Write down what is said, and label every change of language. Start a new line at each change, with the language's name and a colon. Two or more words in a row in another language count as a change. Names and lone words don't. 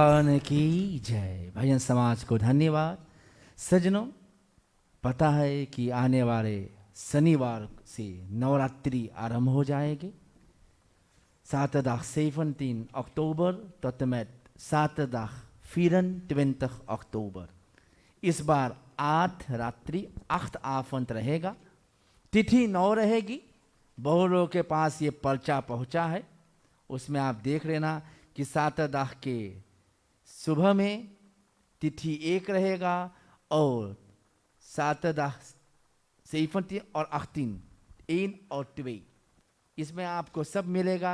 Hindi: भगवान की जय। भजन समाज को धन्यवाद। सज्जनों, पता है कि आने वाले शनिवार से नवरात्रि आरंभ हो जाएगी।
Dutch: Zaterdag 17 oktober tot en met zaterdag 24 oktober।
Hindi: इस बार 8 रात्रि 8 avond रहेगा। तिथि 9 रहेगी। बहुत लोगों के पास ये पर्चा पहुंचा है, उसमें आप देख लेना कि सातरदाह के सुबह में तिथि 1 रहेगा और सातरदाह 17 और 18 1 और 2 इसमें आपको सब मिलेगा।